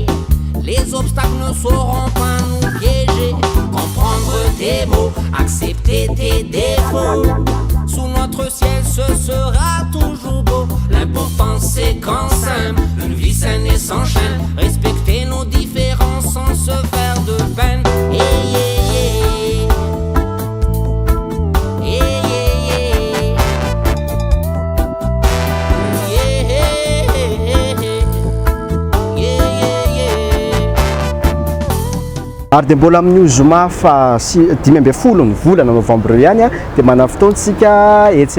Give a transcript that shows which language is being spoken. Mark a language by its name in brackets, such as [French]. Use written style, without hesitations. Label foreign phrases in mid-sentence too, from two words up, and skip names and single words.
[French] Les obstacles ne sauront pas nous piéger. Comprendre tes mots, accepter tes défauts. Sous notre ciel ce sera toujours beau. L'important c'est qu'on s'aime, une vie saine et sans chaîne. Respecter nos différences sans se faire de peine. [Malagasy] Ary dia mbola amin'ny zoma 15 ny volana novambra ihany dia mana fotoantsika etsy